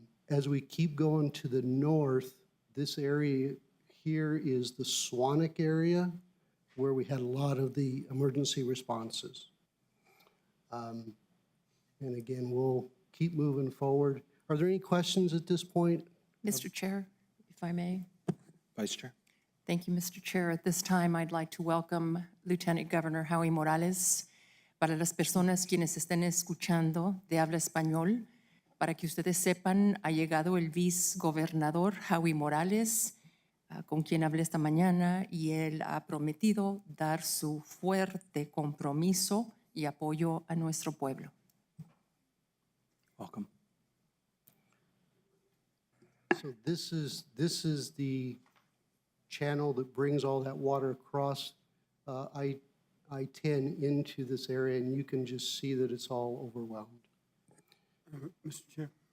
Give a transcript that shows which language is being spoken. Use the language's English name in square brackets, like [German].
[English] As we keep going to the north, this area here is the Swanwick area, where we had a lot of the emergency responses. And again, we'll keep moving forward. Are there any questions at this point? Mr. Chair, if I may. Vice Chair. Thank you, Mr. Chair. At this time, I'd like to welcome Lieutenant Governor Howie Morales. [Spanish] Para las personas quienes estén escuchando de habla español, para que ustedes sepan, ha llegado el vicegobernador Howie Morales, con quien hablé esta mañana, y él ha prometido dar su fuerte compromiso y apoyo a nuestro pueblo. [English] Welcome. So this is the channel that brings all that water across I-10 into this area, and you can just see that it's all overwhelmed. Mr. Chair.